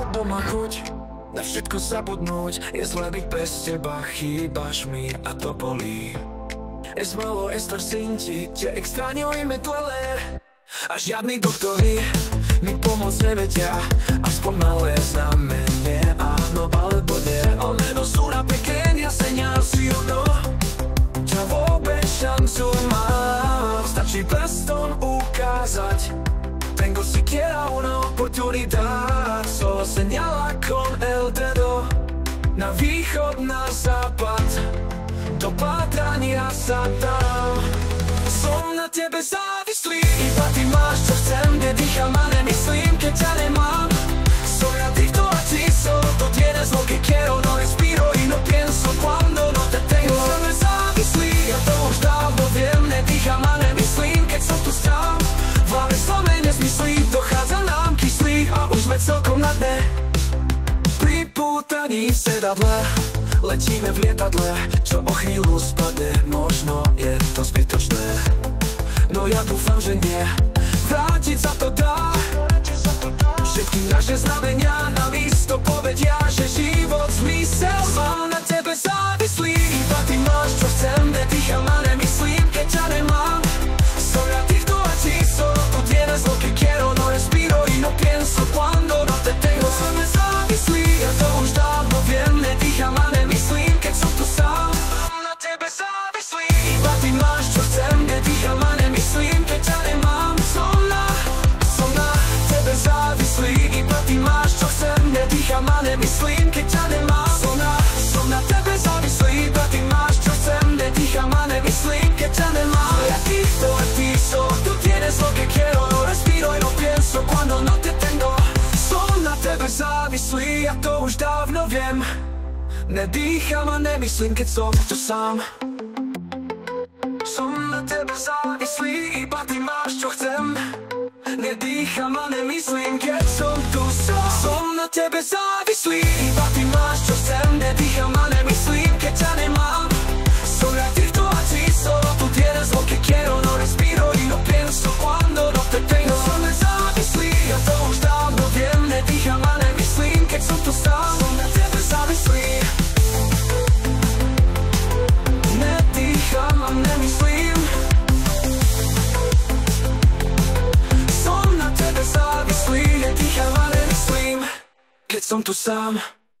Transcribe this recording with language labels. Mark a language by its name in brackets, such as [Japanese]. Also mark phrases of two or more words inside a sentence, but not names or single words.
[Slovak] má chuť na všetko zabudnúť. Je zlé byť bez teba, chýbaš mi a to bolí. [Spanish] Es malo estar sin ti, te extraño y me duele. [Slovak] A žiadni doktori mi pomôcť nevedia, aspoň malé znamenie, áno alebo nie. [Spanish] Al menos una pequeña señal, si o no, [Slovak] ťa vôbec šancu mám. Stačí prstom ukázať, [Spanish] tengo siquiera una oportunidad. Solo señala con el dedo, [Slovak] na východ, na západ, do pátrania sa dám. Som na tebe závislý, iba ty máš čo chcem, nedýcham a nemyslím, keď ťa nemám. [Spanish] Soy adicto a ti, solo tú tienes lo que quiero, no respiro y no pienso cuando no te tengo. [Slovak] Som závislý, ja to už dávno viem, nedýcham a nemyslím, keď som tu sám. V hlave slome nezmyslí, dochádza nám kyslí a už sme celkom na dne. Pripútaní v sedadle, letíme v lietadle, čo o chvíľu spadne. Možno je to zbytočné, no ja dúfam, že nie. Vrátiť sa to dá, všetky naše znamenia na místo povedia, že život zmysel má. Na tebe závislý, iba ty máš čo chcem, nedýcham a nemyslím, keď ťa nemám. [Spanish] Soy adicto a ti, solo tú tienes lo que quiero, no respiro y no pienso cuando no te tengo. [Slovak] Som závislý, ja to už dávno viem, nedýcham a nemyslím, keď som tu sám. Na tebe závislý, iba ty máš čo chcem, nedýcham a nemyslím, keď ťa nemám. Som na tebe závislý, iba ty máš čo chcem, nedýcham a nemyslím, keď ťa nemám. Som na tebe závislý, iba ty máš čo chcem, nedýcham a nemyslím, keď ťa nemám. [Spanish] Soy adicto a ti, solo tú tienes lo que quiero, no respiro y no pienso cuando no te tengo. [Slovak] Som na tebe závislý, ja to už dávno viem, nedýcham a nemyslím, keď som tu sám. Som na tebe závislý, iba ty máš čo chcem, nedýcham a nemyslím, keď som tu sám. Som na tebe závislý, iba ty máš čo chcem, nedýcham a nemyslím, keď ťa nemám. [Spanish] Soy adicto a ti, solo tú tienes lo que quiero, no respiro y no pienso cuando no te tengo. [Slovak] Som závislý, ja to už dávno viem, nedýcham a nemyslím, keď som tu sám. Som na tebe závislý, nedýcham a nemyslím. Som na tebe závislý, nedýcham a nemyslím, keď som tu sám.